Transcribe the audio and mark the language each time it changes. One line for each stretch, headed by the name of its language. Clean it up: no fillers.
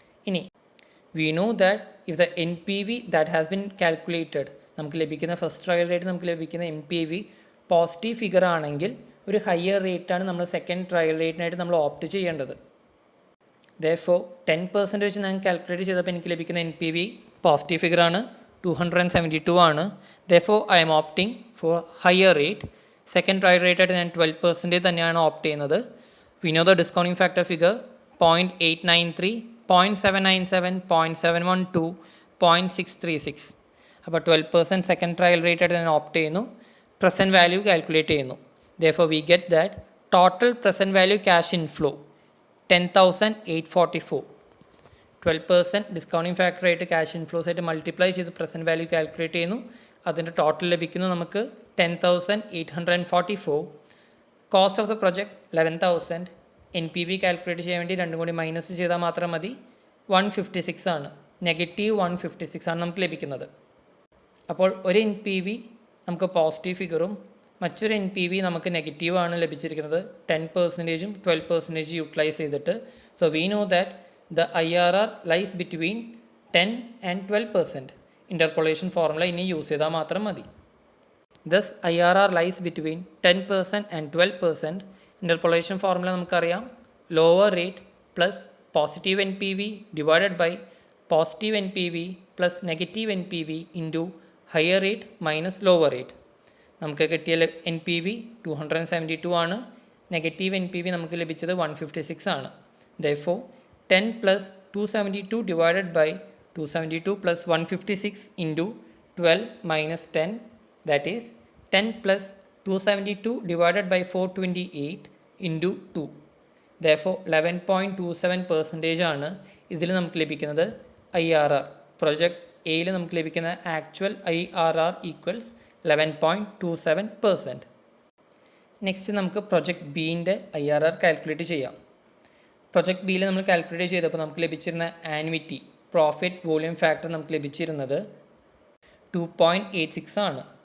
Malayalam: ഇനി
English: we know that if the NPV that has been calculated,
Malayalam: നമുക്ക് ലഭിക്കുന്ന first trial rate നമുക്ക് ലഭിക്കുന്ന N P V positive figure ആണെങ്കിൽ ഒരു ഹയർ റേറ്റാണ് നമ്മൾ സെക്കൻഡ് ട്രയൽ റേറ്റിനായിട്ട് നമ്മൾ ഓപ്റ്റ് ചെയ്യേണ്ടത്. therefore 10% വെച്ച് ഞാൻ കാൽക്കുലേറ്റ് ചെയ്തപ്പോൾ എനിക്ക് ലഭിക്കുന്ന എൻ പി വി പോസിറ്റീവ് ഫിഗറാണ്, 272 ആണ്.
English: therefore I am opting for higher rate.
Malayalam: Second trial റേറ്റായിട്ട് ഞാൻ 12% തന്നെയാണ് ഓപ്റ്റ് ചെയ്യുന്നത്.
English: we know the discounting factor figure 0.893, 0.797, 0.712, 0.636.
Malayalam: അപ്പോൾ 12% സെക്കൻഡ് ട്രയൽ റേറ്റായിട്ട് ഞാൻ ഓപ്റ്റ് ചെയ്യുന്നു. പ്രസൻറ്റ് വാല്യൂ കാൽക്കുലേറ്റ് ചെയ്യുന്നു.
English: therefore we get that total present value cash inflow 10,844.
Malayalam: 12% discounting factor ആയിട്ട് cash inflows ആയിട്ട് multiply ചെയ്ത് പ്രസൻറ്റ് വാല്യൂ കാൽക്കുലേറ്റ് ചെയ്യുന്നു. അതിൻ്റെ ടോട്ടൽ ലഭിക്കുന്നു നമുക്ക് 10,844. Cost of the project 11,000. N P V calculate ചെയ്യാൻ വേണ്ടി രണ്ടും കൂടി മൈനസ് ചെയ്താൽ മാത്രം മതി. 156 ആണ്, നെഗറ്റീവ് 156 ആണ് നമുക്ക് ലഭിക്കുന്നത്. അപ്പോൾ ഒരു എൻ പി വി നമുക്ക് പോസിറ്റീവ് ഫിഗറും മറ്റൊരു എൻ പി വി നമുക്ക് നെഗറ്റീവ് ആണ് ലഭിച്ചിരിക്കുന്നത്. 10%ഉം 12% യൂട്ടിലൈസ് ചെയ്തിട്ട്.
English: So we know that the IRR lies between 10 and 12%.
Malayalam: Interpolation formula ഇനി യൂസ് ചെയ്താൽ മാത്രം മതി.
English: Thus IRR lies between 10% and 12%. Interpolation formula നമുക്കറിയാം, lower rate plus positive N P V divided by positive N P V plus negative N P V into higher rate minus lower rate.
Malayalam: നമുക്ക് കിട്ടിയ N P V 272 ആണ്. Negative N P V നമുക്ക് ലഭിച്ചത് 156 ആണ്.
English: therefore 10 plus 272 divided by 272 plus 156 into 12 minus 10, that is 10 plus 272 divided by 428 into 2.
Malayalam: therefore 11.27% ആണ് ഇതിൽ നമുക്ക് ലഭിക്കുന്നത് IRR. പ്രൊജക്ട് എയിൽ നമുക്ക് ലഭിക്കുന്ന ആക്ച്വൽ IRR ഈക്വൽസ് 11.27%. നെക്സ്റ്റ് നമുക്ക് പ്രൊജക്ട് ബീൻ്റെ IRR കാൽക്കുലേറ്റ് ചെയ്യാം. പ്രൊജക്ട് ബിയിൽ നമ്മൾ കാൽക്കുലേറ്റ് ചെയ്തപ്പോൾ നമുക്ക് ലഭിച്ചിരുന്ന ആനുവിറ്റി പ്രോഫിറ്റ് വോളിയം ഫാക്ടർ നമുക്ക് ലഭിച്ചിരുന്നത് 2.86 ആണ്.